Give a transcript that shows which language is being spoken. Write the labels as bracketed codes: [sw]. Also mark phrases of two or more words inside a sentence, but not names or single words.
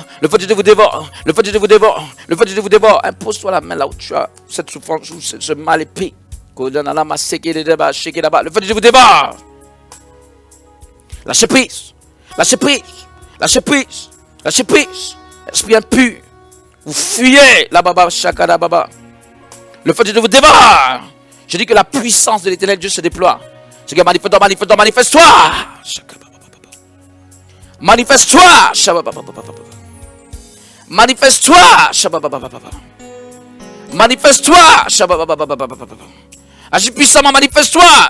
[fr] Le feu de Dieu vous dévore. Le feu de Dieu vous dévore. Le feu de Dieu vous dévore. Impose-toi la main là où tu as cette souffrance, ce mal épais. Le feu de Dieu vous dévore. Lâchez prise. Lâchez prise. Lâchez prise. Lâchez prise. Esprit impur. Vous fuyez la baba shakada baba. Le feu de Dieu vous dévore. Je dis que la puissance de l'Éternel Dieu se déploie. Seigneur, manifeste-toi. Manifeste-toi. Agis puissamment, manifeste-toi.